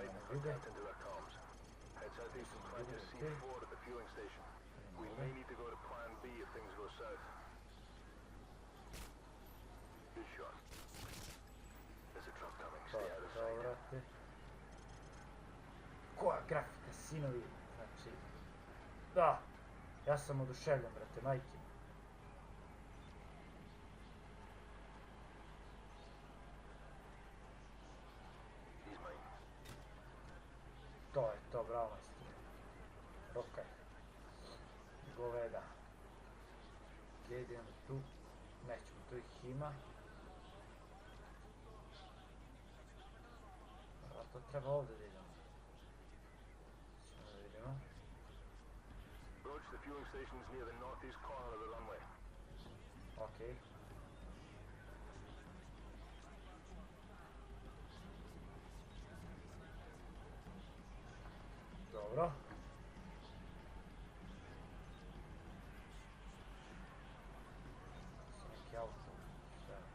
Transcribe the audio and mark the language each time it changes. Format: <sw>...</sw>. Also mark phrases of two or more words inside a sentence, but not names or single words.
<sr>vide.</sr> <en>Captain direct comms. Head southeast and try to C4 at the fueling station. We may need to go to plan B if things go south. Good shot. There's a truck coming. Stay out of sight.</en> <sr>Brate. Koja grafika, sinovi. Znači... Da! Ja sam oduševljen, brate, majke.</sr> <en>He's mine.</en> <sr>To je to, bravo majstor. Rokaj. Goveda. Gdje idemo tu? Nećemo, tu ih ima. A to treba ovdje da idemo. Ćemo da vidimo.</sr> <en>Roach, the fueling station's near the northeast corner of the runway.</en> <sr>Okej. Dobro. Neki auto. Sve.</sr>